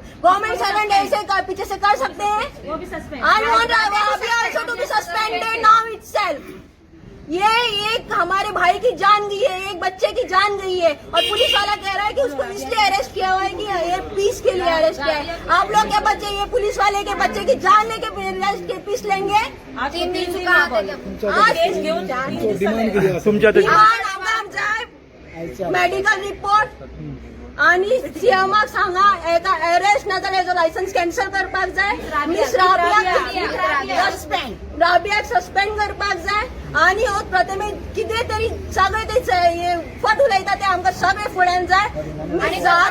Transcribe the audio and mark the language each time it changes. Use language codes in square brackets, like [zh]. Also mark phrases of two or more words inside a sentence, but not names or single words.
[en] government servant [hi] ऐसे पीछे से कर सकते हैं? वो भी [en] suspended now itself. [hi] ये एक हमारे भाई की जान गई है, एक बच्चे की जान गई है और पुलिस वाला कह रहा है कि उसको इसलिए अरेस्ट किया हुआ है कि ये पीस के लिए अरेस्ट किया है। आप लोग के बच्चे ये पुलिस वाले के बच्चे की जान लेके पीस लेंगे? 3 दिन चुका [kok] मेडिकल रिपोर्ट आणि सीएमाक सांगा एका अरेस्ट ना जाल्यार जो लायसन्स कॅन्सल करपाक जाय, मिस राबियाक सस्पेंड करपाक जाय आणि हो प्रथमे कितें तरी सगळे ते फट उलयता ते आमकां सगळे फुड्यान जाय।